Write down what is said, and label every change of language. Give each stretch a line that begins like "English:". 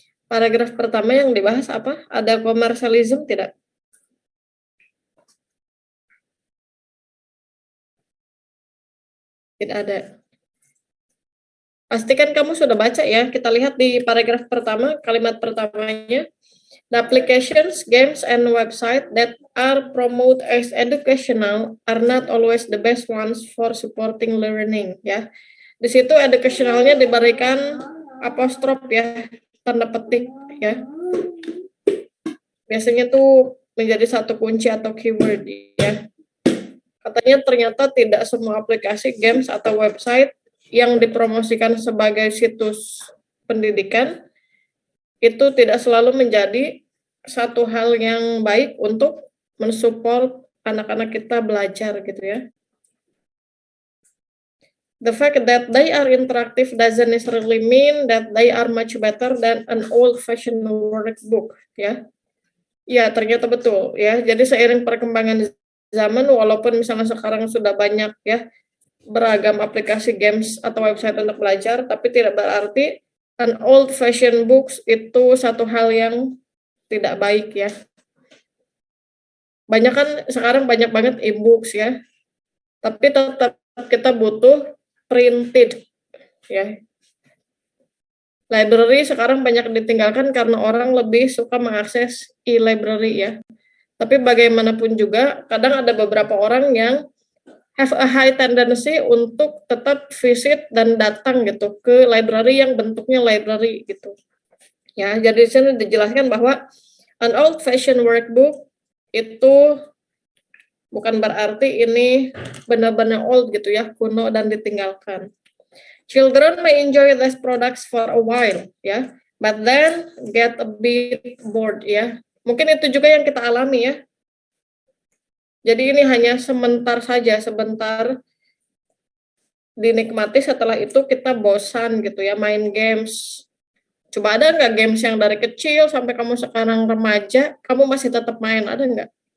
Indonesian: Paragraf pertama yang dibahas apa? Ada komersialisme tidak? Tidak ada. Pastikan kamu sudah baca ya. Kita lihat di paragraf pertama, kalimat pertamanya.
English: The applications, games, and website that are promoted as educational are not always the best ones for supporting learning.
Indonesian: Ya, di situ educationalnya diberikan apostrof ya, tanda petik ya. Biasanya tuh menjadi satu kunci atau keyword ya. Katanya ternyata tidak semua aplikasi, games, atau website yang dipromosikan sebagai situs pendidikan itu tidak selalu menjadi satu hal yang baik untuk mensupport anak-anak kita belajar gitu ya.
English: The fact that they are interactive doesn't necessarily mean that they are much better than an old-fashioned workbook ya.
Indonesian: Ya, ternyata betul ya. Jadi seiring perkembangan zaman, walaupun misalnya sekarang sudah banyak ya beragam aplikasi games atau website untuk belajar, tapi tidak berarti
English: an old fashion books
Indonesian: itu satu hal yang tidak baik ya. Banyak kan sekarang banyak banget e-books ya, tapi tetap kita butuh printed ya. Library sekarang banyak ditinggalkan karena orang lebih suka mengakses e-library ya. Tapi bagaimanapun juga, kadang ada beberapa orang yang
English: have a high tendency
Indonesian: untuk tetap visit dan datang gitu ke library yang bentuknya library gitu. Ya, jadi di sini dijelaskan bahwa
English: an old fashioned workbook
Indonesian: itu bukan berarti ini benar-benar old gitu ya, kuno dan ditinggalkan.
English: Children may enjoy these products for a while ya, but then get a bit bored ya.
Indonesian: Mungkin itu juga yang kita alami ya. Jadi ini hanya sebentar saja, sebentar dinikmati, setelah itu kita bosan gitu ya main games. Coba ada nggak games yang dari kecil sampai kamu sekarang remaja, kamu masih tetap main, ada nggak?